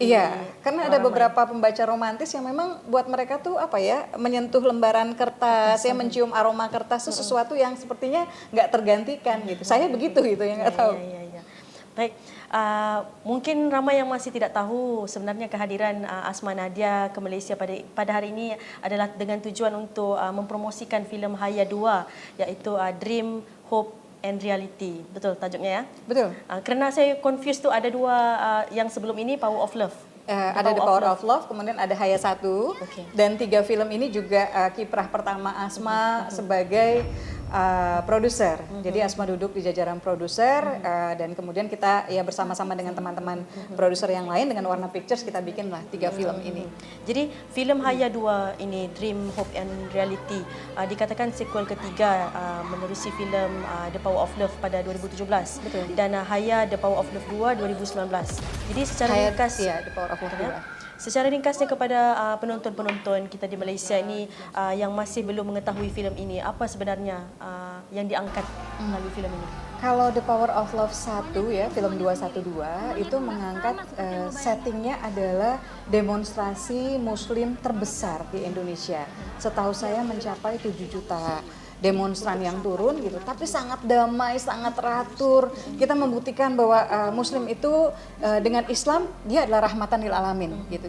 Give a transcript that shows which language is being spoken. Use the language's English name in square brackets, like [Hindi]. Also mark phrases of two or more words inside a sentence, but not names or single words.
[Indonesian] Iya, karena ada beberapa pembaca romantis yang memang buat mereka tuh apa ya, menyentuh lembaran kertas, ya, mencium aroma kertas itu sesuatu yang sepertinya nggak tergantikan gitu. Saya begitu gitu ya, nggak tahu. [Malay] Iya. Baik. Mungkin ramai yang masih tidak tahu sebenarnya kehadiran Asma Nadia ke Malaysia pada hari ini adalah dengan tujuan untuk mempromosikan filem Haya 2, iaitu Dream, Hope and Reality. Betul tajuknya ya? Betul. Kerana saya confused tu, ada dua yang sebelum ini Power of Love. Ada The Power of Love, [Indonesian] kemudian ada Haya 1, dan 3 film ini juga kiprah pertama Asma sebagai produser. Jadi Asma duduk di jajaran produser dan kemudian kita ya bersama-sama dengan teman-teman produser yang lain dengan Warna Pictures kita bikinlah 3 film ini. [Malay] Jadi filem Haya 2 ini Dream, Hope and Reality dikatakan sequel ketiga menerusi filem The Power of Love pada 2017. Betul. Dan Haya The Power of Love 2 2019. Jadi secara ringkas Ya, The Power of Love 2. Secara ringkasnya kepada penonton-penonton kita di Malaysia ini yang masih belum mengetahui filem ini, apa sebenarnya yang diangkat melalui filem ini? [Indonesian] Kalau The Power of Love 1 ya, film 212 itu mengangkat settingnya adalah demonstrasi muslim terbesar di Indonesia. Setahu saya mencapai 7 juta demonstran yang turun gitu, tapi sangat damai, sangat teratur. Kita membuktikan bahwa Muslim itu dengan Islam dia adalah [Arabic] رحمةً للعالمين [Indonesian] gitu.